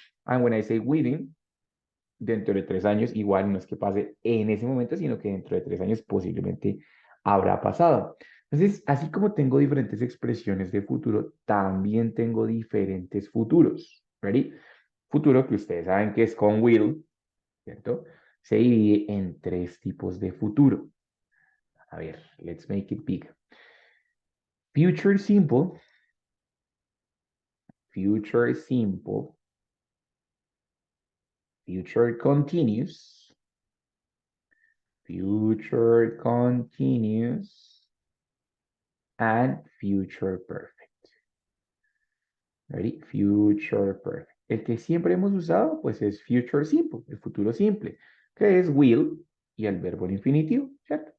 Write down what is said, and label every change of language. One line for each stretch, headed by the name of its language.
English: And when I say within,
Spanish: dentro de 3 años, igual no es que pase en ese momento, sino que dentro de 3 años posiblemente habrá pasado. Entonces, así como tengo diferentes expresiones de futuro, también tengo diferentes futuros.
English: ¿Ready?
Spanish: Futuro que ustedes saben que es con will, ¿cierto? Se divide en 3 tipos de futuro. A ver,
English: let's make it big. Future simple, future simple, future continuous, future continuous, and future perfect. Ready? Future perfect.
Spanish: El que siempre hemos usado, pues es future simple, el futuro simple, que es will y el verbo en infinitivo, ¿cierto?